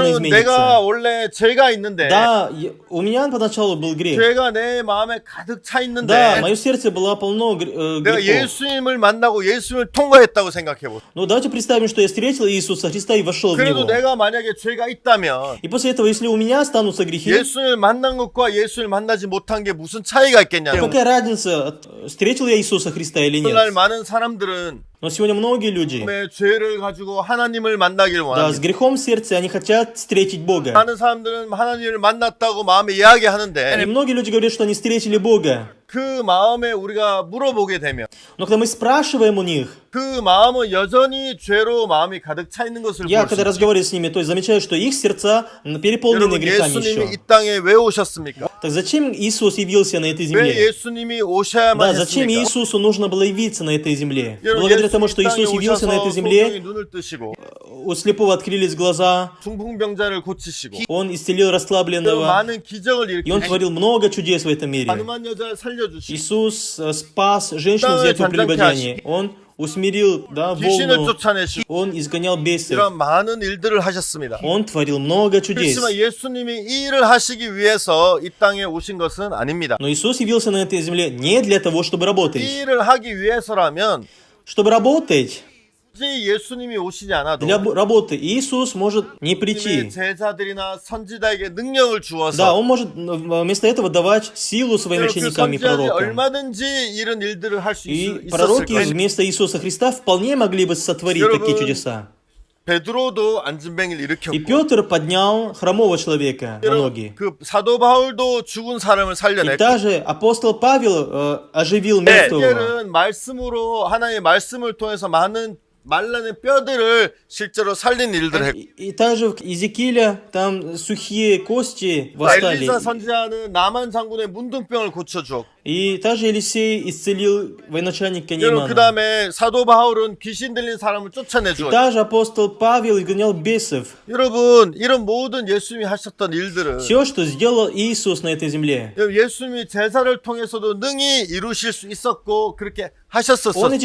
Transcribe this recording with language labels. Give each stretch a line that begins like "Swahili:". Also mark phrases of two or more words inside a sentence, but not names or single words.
Korean: 여러분, 내가
Russian: изменится.
Korean: 원래 죄가 있는데
Russian: Да, у меня поначалу был грех.
Korean: 죄가 내 마음에 가득 차
Russian: Да,
Korean: 있는데
Russian: мое сердце было полно
Korean: 내가
Russian: грехов.
Korean: 예수님을 만나고 예수님을 통과했다고 생각해 보세요.
Russian: Но давайте представим, что я встретил Иисуса Христа и вошел в
Korean: 그래도
Russian: Него.
Korean: 내가 만약에 죄가 있다면
Russian: И после этого, если у меня останутся грехи,
Korean: 예수님을 만난 것과 예수님을 만나지 못한 게 무슨 차이가 있겠냐?
Russian: какая разница, встретил я Иисуса Христа или
Korean: 오늘날
Russian: нет?
Korean: 많은 사람들은
Russian: Но сегодня многие люди,
Korean: 내 죄를 가지고 하나님을 만나길
Russian: да, с
Korean: 원합니다.
Russian: грехом в сердце, они хотят встретить Бога.
Korean: 많은 사람들은 하나님을 만났다고 마음에
Russian: И
Korean: 이야기하는데
Russian: многие люди говорят, что они встретили Бога.
Korean: 그 마음에 우리가 물어보게 되면
Russian: Но когда мы спрашиваем у них,
Korean: 그 마음은 여전히 죄로 마음이 가득 차 있는 것을
Russian: я
Korean: 볼 수
Russian: когда
Korean: 있어요.
Russian: разговариваю с ними, то есть замечаю, что их сердца переполнены
Korean: 여러분,
Russian: грехами
Korean: 예수님이
Russian: еще.
Korean: 이 땅에 왜 오셨습니까?
Russian: Так зачем Иисус явился на этой
Korean: 왜
Russian: земле?
Korean: 예수님이 오셔야만
Russian: Да, зачем
Korean: 했습니까?
Russian: Иисусу нужно было явиться на этой земле?
Korean: 여러분,
Russian: Благодаря тому, что
Korean: 이 땅에
Russian: Иисус явился на этой
Korean: 오셔서
Russian: земле,
Korean: 소경이 눈을 뜨시고
Russian: у слепого открылись глаза,
Korean: 중풍병자를 고치시고
Russian: Он исцелил
Korean: 또
Russian: расслабленного,
Korean: 많은 기적을
Russian: и Он
Korean: 일으키시고
Russian: творил много чудес в этом мире.
Korean: 가늠한 여자를 살려주시고
Russian: Иисус спас женщину, взятую в прелюбодеянии. Он усмирил, да,
Korean: 귀신을
Russian: волну,
Korean: 쫓아내시고
Russian: Он изгонял бесов.
Korean: 이런 많은 일들을 하셨습니다.
Russian: Он творил много чудес.
Korean: 그렇지만 예수님이 이 일을 하시기 위해서 이 땅에 오신 것은 아닙니다.
Russian: Но Иисус явился на этой земле не для того, чтобы
Korean: 이
Russian: работать.
Korean: 일을 하기 위해서라면
Russian: Чтобы работать,
Korean: 굳이 예수님이 오시지 않아도
Russian: для работы Иисус может не
Korean: 예수님의
Russian: прийти.
Korean: 제자들이나 선지자에게 능력을
Russian: Да,
Korean: 주어서
Russian: Он может вместо этого давать силу своим
Korean: 그
Russian: ученикам и
Korean: 선지자들이
Russian: пророкам.
Korean: 얼마든지 이런 일들을 할 수
Russian: И
Korean: 있었을
Russian: пророки
Korean: 거예요.
Russian: вместо Иисуса Христа вполне могли бы сотворить такие
Korean: 여러분,
Russian: чудеса.
Korean: 베드로도 앉은뱅이를
Russian: И
Korean: 일으켰고
Russian: Петр поднял хромого человека на ноги.
Korean: 그 사도 바울도 죽은 사람을
Russian: И
Korean: 살려냈고
Russian: даже апостол Павел оживил мертвого.
Korean: 에스겔은 말씀으로 하나님의 말씀을 통해서 많은 말라는 뼈들을 실제로 살린 일들을 했고
Russian: И также в Иезекииля там сухие кости восстали.
Korean: 엘리사 선지자는 나만 장군의 문둥병을 고쳐주었고
Russian: И также Елисей исцелил военачальника
Korean: 여러분 그
Russian: Неймана.
Korean: 다음에 사도 바울은 귀신 들린 사람을
Russian: И
Korean: 쫓아내주었고
Russian: также апостол Павел изгонял бесов.
Korean: 여러분 이런 모든 예수님이 하셨던 일들은
Russian: Все, что сделал Иисус на этой земле.
Korean: 예수님이 제사를 통해서도 능히 이루실 수 있었고 그렇게
Russian: Он эти
Korean: 하셨었죠.